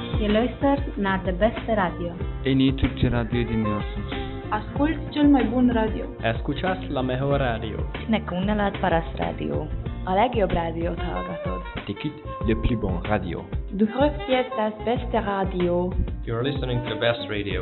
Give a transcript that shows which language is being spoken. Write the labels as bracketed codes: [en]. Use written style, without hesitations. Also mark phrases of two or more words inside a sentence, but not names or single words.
[nl] luistert naar de beste radio. [tr] En iyi Türkçe radyo dinliyorsunuz. [ro] Ascult cel mai bun radio. [es] Escuchas la mejor radio. [fi] Ne kuunnellaan paras radio. [hu] A legjobb rádiót hallgatod. [fr] T'écoutes le plus bon radio. [de] Du hör das beste radio. [en] You're listening to the best radio.